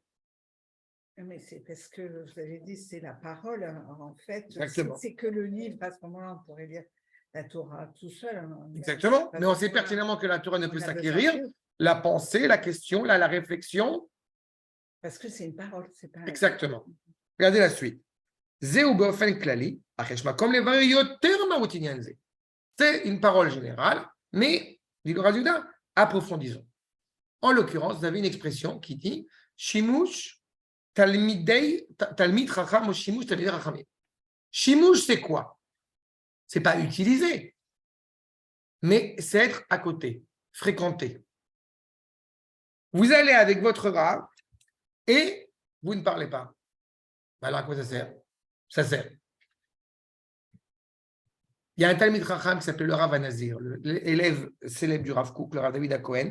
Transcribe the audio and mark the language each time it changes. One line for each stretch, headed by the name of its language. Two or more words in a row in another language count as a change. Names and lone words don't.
French: Mais c'est parce que, vous avez dit, c'est la parole. En fait, Exactement. c'est que le livre, à ce moment-là, on pourrait lire la Torah tout seul. Hein. Exactement. Mais on sait pertinemment que la Torah ne peut On a s'acquérir. besoin de- La pensée, la question, la réflexion. Parce que c'est une parole, c'est pas... Exactement. Regardez la suite.
Hebrew: Zeu באופן כללי, אך יש מקום לברר יותר מהות עניין זה.
French: C'est une parole générale, mais, dit le Rav, approfondissons. En l'occurrence, vous avez une expression qui dit
Hebrew: שימוש תלמיד חכם
French: ou
Hebrew: שימוש תלמידי חכמים.
French: Shimush, c'est quoi? C'est pas utiliser, mais c'est être à côté, fréquenter. Vous allez avec votre Rav et vous ne parlez pas. Alors à quoi ça sert? Ça sert. Il y a un
Hebrew: תלמיד חכם
French: qui s'appelle le Rav Anazir, l'élève célèbre du Rav Kook, le Rav David Cohen.